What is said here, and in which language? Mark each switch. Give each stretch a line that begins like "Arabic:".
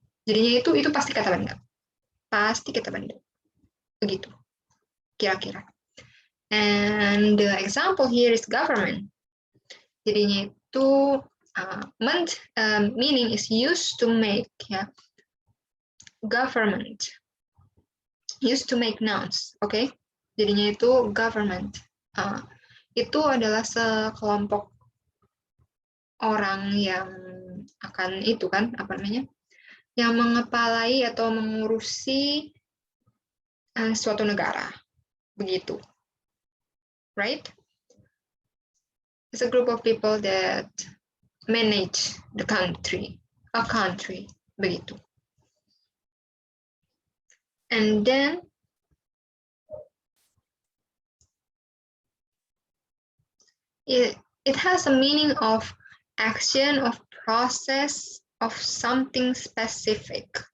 Indonesian: Jadinya itu pasti kata benda, begitu kira-kira.
English: And the example here is government.
Indonesian: Jadinya itu
English: meant meaning is used to make, ya, government used to make nouns, okay?
Indonesian: Jadinya itu government itu adalah sekelompok orang yang akan itu kan apa namanya, yang mengepalai atau mengurusi suatu negara, begitu.
English: Right? It's a group of people that manage the country, a country,
Indonesian: begitu.
English: And then it has a meaning of action, of process, of something specific.